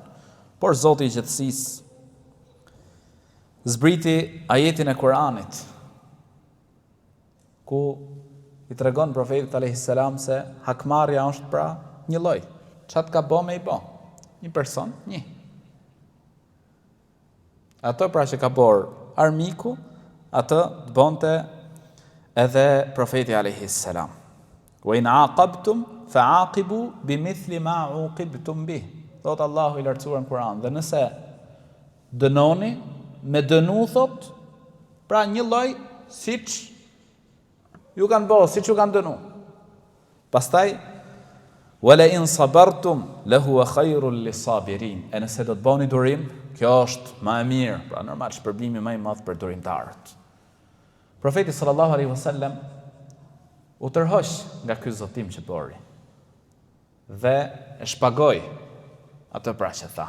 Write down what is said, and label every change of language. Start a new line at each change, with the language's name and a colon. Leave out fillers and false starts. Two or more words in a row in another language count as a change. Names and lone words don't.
Albanian: Por Zoti i gjithësisë zbriti ajetin e Kuranit, ku i tregon profetit
Arabic: عليه السلام
Albanian: se hakmarrja është pra një lloj. Çat ka bë me i bë. Një person, një. Ato pra që ka bërë armiku, atë të bonte edhe profeti
Arabic: عليه السلام. وإن عاقبتم فعاقبوا بمثل ما عوقبتم به.
Albanian: Thot Allahu i lartësuar në Kur'an. Dhe nëse dënoni, me dënu thot, pra një lloj siç ju kanë bërë, siç ju kanë dënu.
Arabic: Pastaj ولئن صبرتم لهو خير للصابرين.
Albanian: E nëse do të bëni durim, kjo është më e mirë, pra normal shpërblimi më i madh për durimtarët. Profeti
Arabic: صلى الله عليه وسلم
Albanian: u tërhoq nga ky zotim që bëri dhe e shpagoi atë pra që tha.